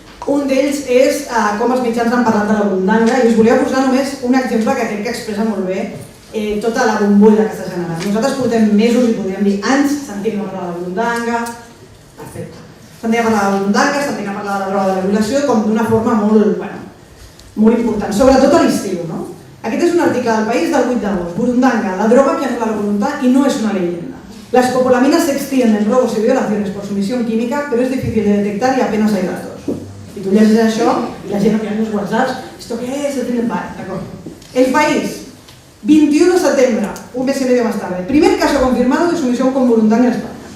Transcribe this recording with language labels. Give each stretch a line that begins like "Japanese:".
Catalan: Un d'ells és com els mitjans han parlat de la burundanga, i us volia posar només un exemple que crec que expressa molt bé tota la bombolla que s'ha generat. Nosaltres portem mesos i podríem dir anys sentint a parlar de la burundanga, perfecte. Sentim a parlar de la burundanga, sentim a parlar de la droga de la violació com d'una forma molt important, sobretot a l'estiu. Aquest és un article del País del 8 d'agost.
Spanish: Burundanga, la droga que anula la voluntad y no es una leyenda. Las copolaminas se extienden en robos y violaciones por sumisión química, pero es difícil de detectar y apenas hay datos.
Catalan: I tu llegis això i la gent enviant els whatsapps,
Spanish: ¿esto qué es? El País, 21
Catalan: de setembre,
Spanish: un mes y medio más tarde. Primer caso confirmado de sumisión con burundanga en España.